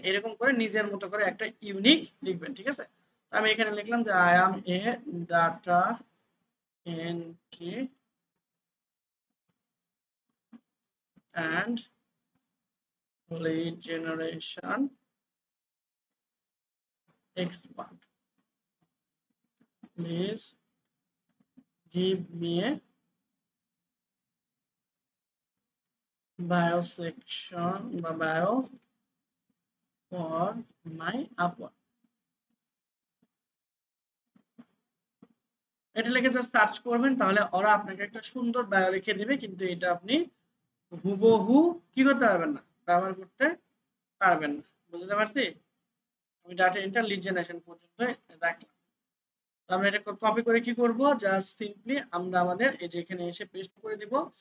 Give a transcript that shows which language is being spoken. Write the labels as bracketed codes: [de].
[bn] এরকম করে নিজের মতো করে একটা ইউনিক লিখবেন, ঠিক আছে? তো আমি এখানে লিখলাম যে [en] I am a data entry and lead generation expert. Please give me a bio section বা bio for my Upwork. [bn] এটা লিখে জাস্ট সার্চ করবেন, তাহলে ওরা আপনাকে একটা সুন্দর বায়ো লিখে দিবে। কিন্তু এটা আপনি হুবহু কি করতে পারবেন না, ব্যবহার করতে পারবেন না। বুঝতে পারছি? আমি ডাটা এন্টার লিড জেনারেশন পর্যন্ত রাখলাম। তো আমরা এটা কপি করে কি করব, জাস্ট সিম্পলি আমরা আমাদের এই যে এখানে এসে পেস্ট করে দিব।